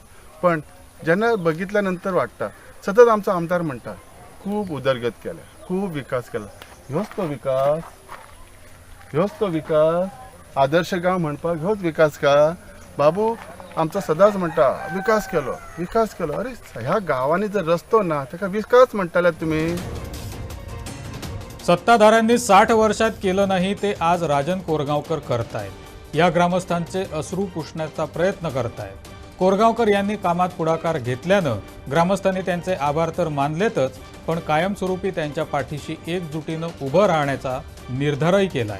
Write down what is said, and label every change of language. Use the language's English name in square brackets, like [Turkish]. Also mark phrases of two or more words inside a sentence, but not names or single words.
[Konkani] पण जेन्ना बघितल्यानंतर वाटता, सतत आमचो आमदार म्हणटा खूब उदरगत केल्या, खूब विकास केला. ह्योच तो विकास? आदर्श गांव म्हणपाक ह्योच विकास का? बाबू आमचो सदांच म्हणटा विकास केलो. अरे ह्या गांवांनी जर रस्तो ना ताका विकास म्हणटाले तुमी? [Marathi] सत्ताधाऱ्यांनी 60 वर्षात केलं नाही ते आज राजन कोरगावकर करतायत. या ग्रामस्थांचे अश्रू पुसण्याचा प्रयत्न करतायत. कोरगावकर यांनी कामात पुढाकार घेतल्यानं ग्रामस्थांनी त्यांचे आभार तर मानलेतच, पण कायमस्वरूपी त्यांच्या पाठीशी एकजुटीनं उभं राहण्याचा निर्धारही केलाय.